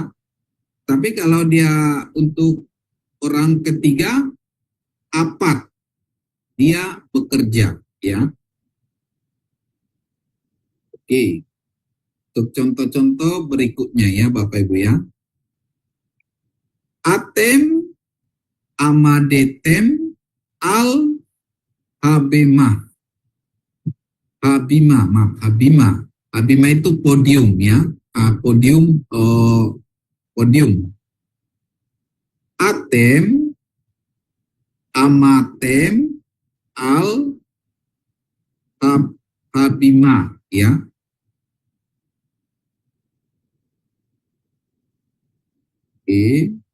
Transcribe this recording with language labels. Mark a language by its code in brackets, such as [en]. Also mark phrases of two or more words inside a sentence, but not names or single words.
[id] Tapi kalau dia untuk orang ketiga, apat, dia bekerja, ya. Oke, untuk contoh-contoh berikutnya ya Bapak Ibu ya. [he] אתם עמדתם על הבמה. [id] Habima itu podium ya. Podium. [he] אתם עמדתם על הבמה ya. [id] Oke.